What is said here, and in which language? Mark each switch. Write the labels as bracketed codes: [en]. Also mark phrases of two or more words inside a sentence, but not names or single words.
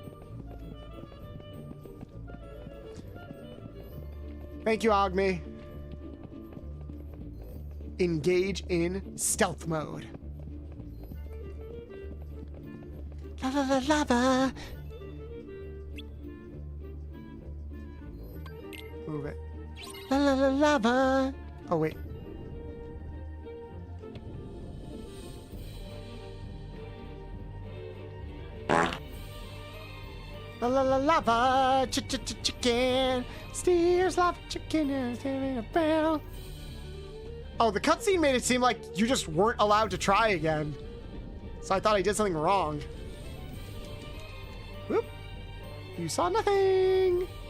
[en] Thank you, Ogmi. Engage in stealth mode. Lava, lava. Move it. La la la lava. Oh wait. La la la lava. Chicken. Steers lava chicken is in a bell. Oh, the cutscene made it seem like you just weren't allowed to try again. So I thought I did something wrong. Whoop. You saw nothing.